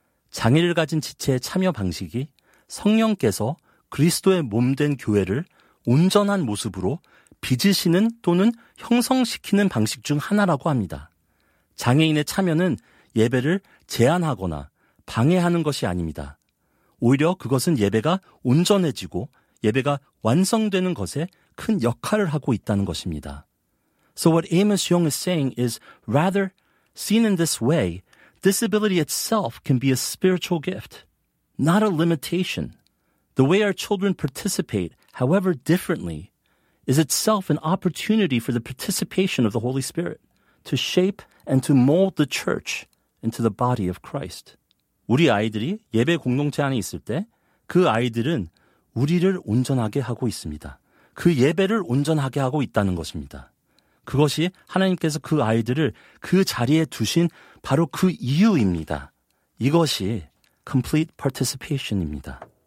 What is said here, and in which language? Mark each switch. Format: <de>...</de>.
<ko>장애를 가진 지체의 참여 방식이 성령께서 그리스도의 몸된 교회를 온전한 모습으로 빚으시는 또는 형성시키는 방식 중 하나라고 합니다. 장애인의 참여는 예배를 제한하거나 방해하는 것이 아닙니다. 오히려 그것은 예배가 온전해지고 예배가 완성되는 것에 큰 역할을 하고 있다는 것입니다.</ko> <en>So what Amos Yong is saying is, rather, seen in this way, disability itself can be a spiritual gift, not a limitation. The way our children participate, however differently, is itself an opportunity for the participation of the Holy Spirit to shape and to mold the church into the body of Christ.</en> <ko>우리 아이들이 예배 공동체 안에 있을 때 그 아이들은 우리를 온전하게 하고 있습니다. 그 예배를 온전하게 하고 있다는 것입니다. 그것이 하나님께서 그 아이들을 그 자리에 두신 바로 그 이유입니다. 이것이</ko> <en>complete participation</en> <ko>입니다.</ko>